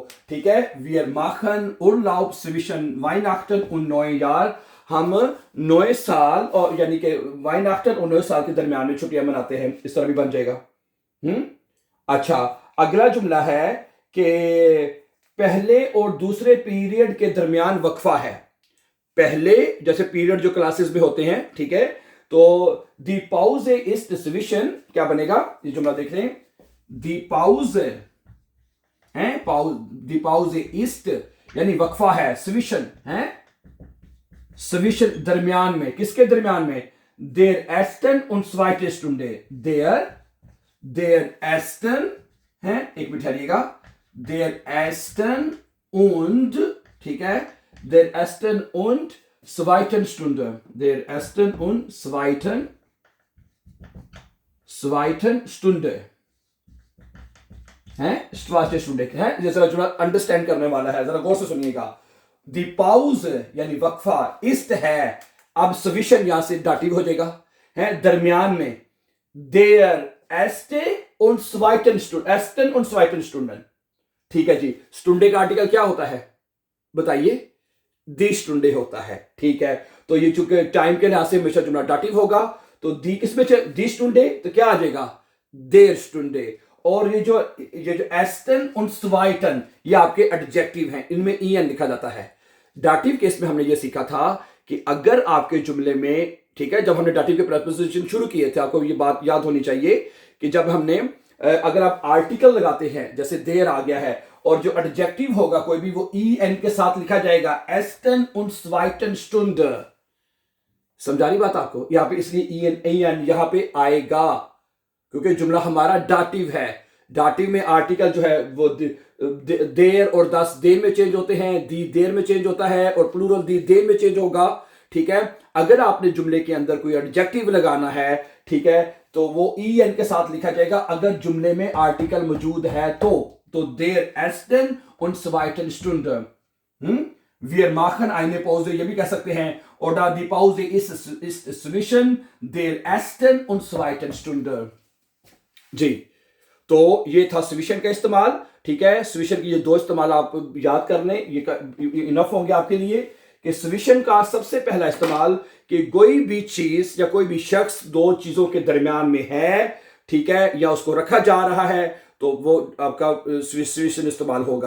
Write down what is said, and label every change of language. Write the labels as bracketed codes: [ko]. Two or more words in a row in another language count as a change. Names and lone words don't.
[hi] ठीक है, [de] Wir machen Urlaub zwischen Weihnachten und Neujahr, [hi] हम नए साल और यानी कि Weihnachten और नए साल के दरमियान में छुट्टियां मनाते हैं। इस तरह भी बन जाएगा। अच्छा, अगला जुमला है कि पहले और दूसरे पीरियड के दरमियान वक्फा है। पहले जैसे पीरियड जो क्लासेस में होते हैं, ठीक है, तो [de] die Pause ist zwischen, [hi] क्या बनेगा? ये जुमला देख रहे हैं, [de] die Pause [hi] है, [de] die Pause ist [hi] यानी वक्फा है, zwischen है, zwischen दरमियान में, किसके दरमियान में? [de] der ersten und zweiten Stunde, der ersten है, [hi] एक मिनट ठहरिएगा, [de] der ersten und, [hi] ठीक है, [de] der ersten und zweiten Stunde, der ersten und zweiten Stunde है, zweite Stunde है। [hi] जैसे जुमला अंडरस्टैंड करने वाला है, जरा गौर से सुनिएगा। [de] Die Pause [hi] यानी वक्फा, ist है, अब zwischen यहां से दाटिव हो जाएगा, है दरमियान में, [de] der erste und zweiten Stunden। [hi] ठीक है जी, स्टुंडे का आर्टिकल क्या होता है बताइए? [de] die Stunde [hi] होता है। ठीक है, तो ये चूंकि टाइम के लिहाज से हमेशा जुमला दाटिव होगा, तो दी किसमें [de] die Stunde, [hi] तो क्या आ जाएगा? [de] der Stunde. [hi] और ये जो एस्टन और स्वाइटन, ये आपके एडजेक्टिव हैं, इनमें en लिखा जाता है। [en] dative case [hi] में हमने ये सीखा था कि अगर आपके जुमले में, ठीक है, जब हमने दाटिव के प्रीपोजिशन शुरू किए थे, आपको ये बात याद होनी चाहिए कि जब हमने अगर आप आर्टिकल लगाते हैं, जैसे देर आ गया है, और जो एडजेक्टिव होगा कोई भी, वो en के साथ लिखा जाएगा, [de] ersten und zweiten Stunde। [hi] समझा रही बात आपको? यहां पे इसलिए en यहां पे आएगा क्योंकि जुमला हमारा दाटिव है। दाटिव में आर्टिकल जो है वो देर और दस देर में चेंज होते हैं, दी देर में चेंज होता है, और प्लूरल दी देर में चेंज होगा। ठीक है, अगर आपने जुमले के अंदर कोई एडजेक्टिव लगाना है, ठीक है, तो वो en के साथ लिखा जाएगा। अगर जुमले में आर्टिकल मौजूद है तो [de] der ersten und zweiten Stunde। Wir machen eine Pause, [hi] ये भी कह सकते हैं, [de] oder die Pause ist zwischen der ersten und zweiten Stunde। [hi] जी, तो ये था स्विशन का इस्तेमाल। ठीक है, स्विशन की ये दो इस्तेमाल आप याद कर लें, ये इनफ होंगे आपके लिए कि स्विशन का सबसे पहला इस्तेमाल कि कोई भी चीज या कोई भी शख्स दो चीजों के दरमियान में है, ठीक है, या उसको रखा जा रहा है, तो वो आपका स्विशन इस्तेमाल होगा।